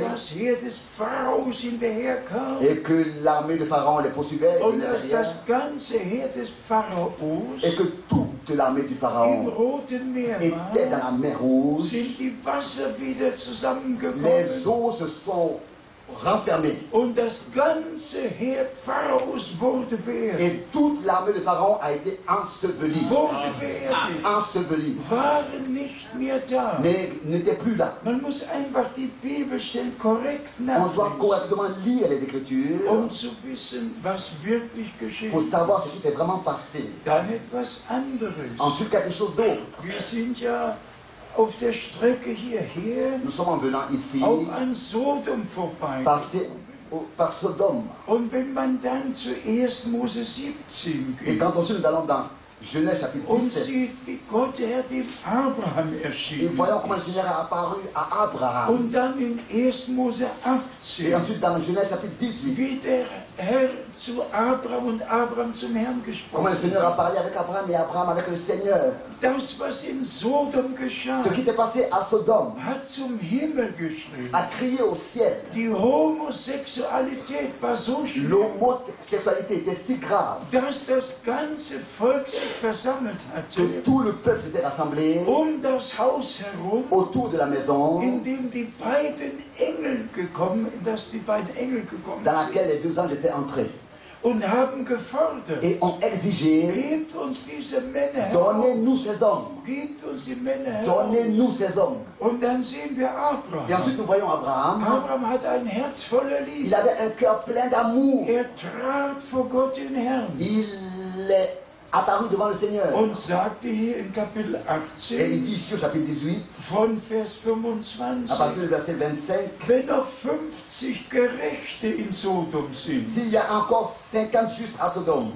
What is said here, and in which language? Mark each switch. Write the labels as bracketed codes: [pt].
[de] das Heer des Pharaos hinterherkam [fr] et que l'armée de Pharaon les poursuivait et [de] und [fr] venait [de] dass [fr] derrière, [de] das ganze Heer des Pharaos [fr] et que toute l'armée du [de] im [fr] Pharaon [de] Roten Meer [fr] était dans [de] war, [fr] la mer Rouge, [de] sind die Wasser wieder [fr] les [de] zusammengekommen [fr] eaux se sont renfermés. [de] Und das ganze Heer Pharaos wurde beerdigt. [fr] Et toute l'armée de Pharaon a été ensevelie. [de] Wurde beerdigt. [fr] Ensevelie. [de] Waren nicht mehr da. [fr] Mais n'était plus là. [de] Man muss einfach die Bibelstellen korrekt [fr] On doit [de] nachlesen, [fr] correctement lire les Écritures [de] zu wissen, was wirklich geschehen [fr] pour [de] ist. [fr] savoir ce qui s'est vraiment passé. [de] Dann etwas anderes. [fr] Ensuite, quelque chose d'autre. [de] Wir sind ja auf der Strecke hierher [fr] Nous sommes en venant ici [de] auch an Sodom vorbei. [fr] par Sodome. [de] Und wenn man dann zu 1. Mose 17 [fr] Et [de] geht [fr] quand ensuite nous allons dans Genèse chapitre [de] und [fr] 17, [de] sieht, wie Gott der Herr dem Abraham [fr] et [de] erschienen [fr] voyons [de] ist. [fr] comment le Seigneur a apparu à Abraham. [de] Und dann in 1. Mose [fr] Et ensuite dans Genèse chapitre 18, [de] wie der Herr zu Abraham und Abraham zum Herrn [fr] comment le [de] gesprochen [fr] Seigneur a [de] hat. [fr] parlé avec Abraham et Abraham avec le Seigneur. [de] Das, was in Sodom geschah, [fr] Ce qui s'est passé à Sodome [de] hat zum Himmel geschrien. [fr] a crié au ciel. [de] Die Homosexualität war so schlimm, [fr] L'homosexualité était si grave [de] dass das ganze Volk sich versammelt [fr] que [de] hatte, [fr] tout le peuple s'était rassemblé [de] das Haus herum, [fr] autour de la maison [de] in dem die beiden Engel gekommen, dass die beiden Engel gekommen [fr] dans [de] sind, [fr] laquelle les deux anges étaient entrés [de] und haben gefordert, [fr] et ont exigé: [de] gebt uns diese Männer heraus, [fr] donnez-nous ces hommes, [de] gebt uns die Männer heraus. [fr] donnez-nous ces hommes. [de] Und dann sehen wir [fr] Et ensuite [de] Abraham. [fr] nous voyons Abraham. [de] Abraham hat ein Herz voller [fr] Il [de] Liebe. [fr] avait un cœur plein d'amour. [de] Er trat vor Gott den Herrn [fr] Il est apparu devant le Seigneur. [de] und sagte hier in Kapitel [fr] Et il dit ici au chapitre 18, [de] von Vers [fr] à partir du verset 25, [de] wenn noch 50 Gerechte in Sodom sind, [fr] s'il y a encore 50 justes à Sodome,